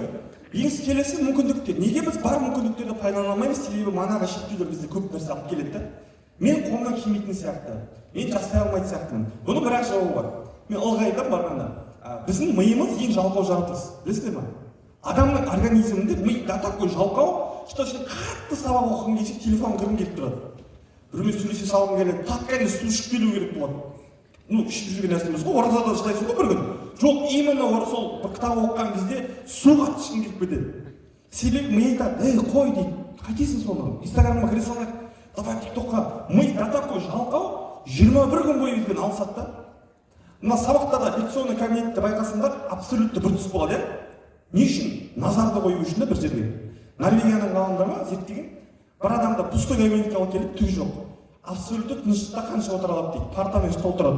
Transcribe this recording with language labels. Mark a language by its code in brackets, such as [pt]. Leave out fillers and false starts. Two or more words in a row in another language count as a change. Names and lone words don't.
[kk] Ең келесі мүмкіндіктер. Неге біз бар мүмкіндіктерді пайдалана алмаймыз? Себебі манағы шектеулер бізде көп нәрсе алып келеді. мен қолымнан келмейтін сияқты, мен жастай алмайтын сияқтымын. Бұның бірақ жауабы бар. Мен ылғи айтамын барғанда, біздің миымыз ең жалқау жаратылыс, білесіздер ме? Адамның организмінде ми [ru] до такой [kk] жалқау, что сен қатты сабақ оқығың келсе телефон кіргің келіп тұрады. Біреумен сөйлесе салғың келеді, тапқанда су ішіп келу керек болады. Ішіп жүрген нәрсеміз ғой, оразада шыдайсың ғой бір күн. Жоқ, именно сол бір кітап оқыған кезде су қатты ішкің келіп кетеді. Себебі ми айтады, қой дейді, қайтесің соны? Инстаграмға кіре салайық, давай тиктокқа. Ми [ru] до такой [kk] жалқау, 21 күн бойы бізбен алысады да. Мына сабақта да лекционный кабинетте байқасаңдар, абсолютті бір түс болады, не үшін? Назарды қою үшін бір жерге. Норвегияның ғалымдары зерттеген, бір адамды пустой кабинетке алып келіп, түгі жоқ. Абсолютті тыныштықта қанша отыра алады дейді, парта мен стол тұрады.